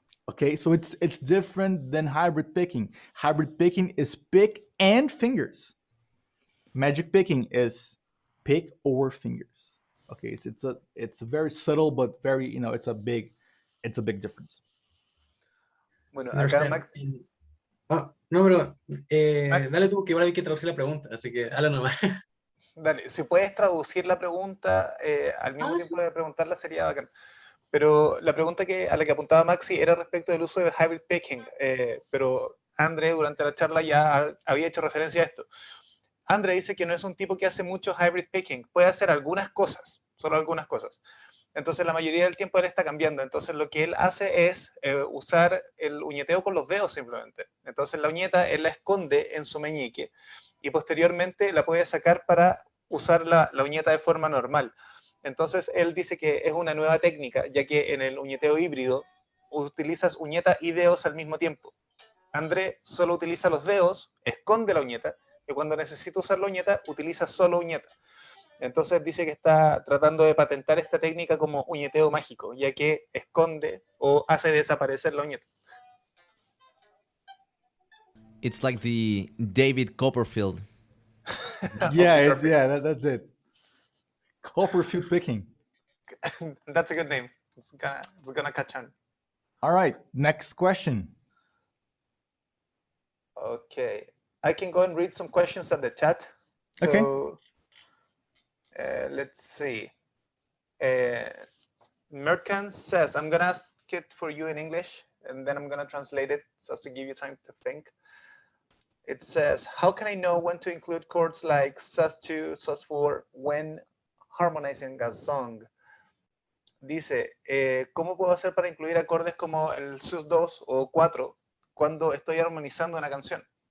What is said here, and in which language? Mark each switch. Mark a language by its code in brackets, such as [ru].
[en] Okay, so it's different than hybrid picking. Hybrid picking is pick and fingers. Magic picking is pick or fingers. Okay, it's a very subtle but very it's a big difference. [es] Bueno, acá [en] Understand. Max, [es] No, pero Max, dale tú, que igual hay que traducir la pregunta, así que habla nomás. dale, si puedes traducir la pregunta al mismo Sí. tiempo de preguntarla sería bacán. Pero la pregunta a la que apuntaba Maxi era respecto del uso de hybrid picking, pero André durante la charla ya había hecho referencia a esto. André dice que no es un tipo que hace mucho hybrid picking, puede hacer algunas cosas, solo algunas cosas. Entonces la mayoría del tiempo él está cambiando. Entonces lo que él hace es usar el uñeteo con los dedos simplemente. Entonces la uñeta él la esconde en su meñique y posteriormente la puede sacar para usar la uñeta de forma normal. Entonces él dice que es una nueva técnica, ya que en el uñeteo híbrido utilizas uñeta y dedos al mismo tiempo. André solo utiliza los dedos, esconde la uñeta, y cuando necesita usar la uñeta, utiliza solo uñeta. Entonces dice que está tratando de patentar esta técnica como uñeteo mágico, ya que esconde o hace desaparecer la uñeta. [en] It's like the David Copperfield. Yeah, that's it. Copperfield picking. That's a good name. It's gonna catch on. All right, next question. Okay, I can go and read some questions at the chat. So, Okay. Let's see. Merkans says, I'm gonna ask it for you in English, and then I'm gonna translate it so as to give you time to think. It says, how can I know when to include chords like sus2, sus4 when harmonizing a song? [es] Dice, ¿cómo puedo hacer para incluir acordes como el sus2 o 4 cuando estoy armonizando una canción?